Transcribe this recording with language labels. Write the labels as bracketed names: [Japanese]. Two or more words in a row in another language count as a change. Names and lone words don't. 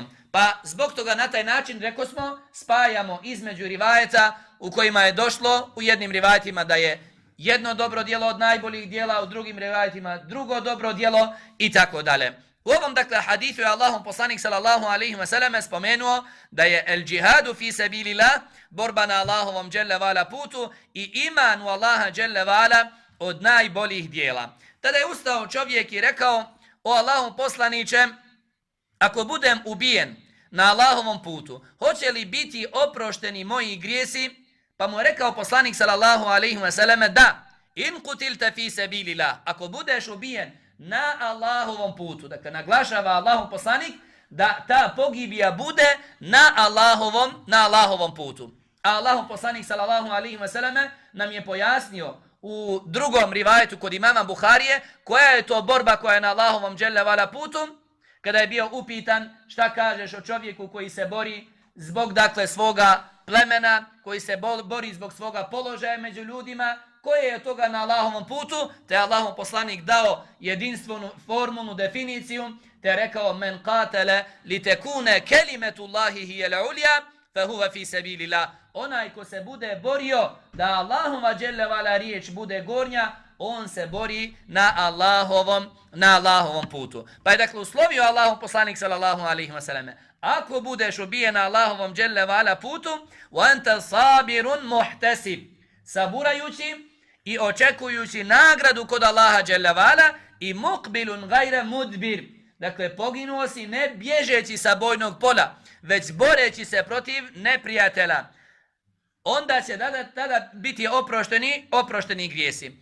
[Bosnian] Pa zbog toga na taj način, rekao smo, spajamo između rivajeta u kojima je došlo u jednim rivajetima da je jedno dobro djelo od najboljih djela, u drugim rivajetima drugo dobro djelo i tako dalje. U ovom dakle hadithu je Allahov poslanik [Arabic] صلى الله عليه وسلم [Bosnian] spomenuo da je [Arabic] الجهاد في سبيل الله, [Bosnian] borba na Allahovom [Arabic] جل وعلا [Bosnian] putu, i iman u Allaha [Arabic] جل وعلا [Bosnian] od najboljih djela. Tada je ustao čovjek i rekao: o Allahov poslaniče, ako budem ubijen na Allahovom putu, hoće li biti oprošteni moji grijesi? Pa mu je rekao poslanik [Arabic] صلى الله عليه وسلم: da, إن قتلت في سبيل الله, [Bosnian] ako budeš ubijen na Allahovom putu. Dakle, naglašava Allahov poslanik da ta pogibija bude na Allahovom putu. A Allahov poslanik [Arabic] صلى الله عليه وسلم [Bosnian] nam je pojasnio u drugom rivajetu kod imama Buharije koja je to borba koja je na Allahovom [Arabic] جل وعلا [Bosnian] putu, kada je bio upitan šta kažeš o čovjeku koji se bori zbog dakle svoga plemena, koji se bori zbog svoga položaja među ljudima, koje je toga na Allahovom putu, te je Allahov poslanik dao jedinstvenu formulnu definiciju, te je rekao: [Arabic] من قاتل لتكون كلمة الله هي العليا فهو في سبيل الله. [Bosnian] Onaj ko se bude borio da Allahova [Arabic] جل وعلا [Bosnian] riječ bude gornja, on se bori na Allahovom putu. Pa je dakle uslovio Allahov poslanik [Arabic] صلى الله عليه وسلم: [Bosnian] ako budeš ubijen na Allahovom [Arabic] جل وعلا [Bosnian] putu, [Arabic] وأنت صابر محتسب, [Bosnian] saburajući i očekujući nagradu kod Allaha [Arabic] جل وعلا, [Bosnian] i [Arabic] مقبل غير مدبر, [Bosnian] dakle poginuo si ne bježeći sa bojnog pola, već boreći se protiv neprijatelja, onda će tada biti oprošteni grijesi.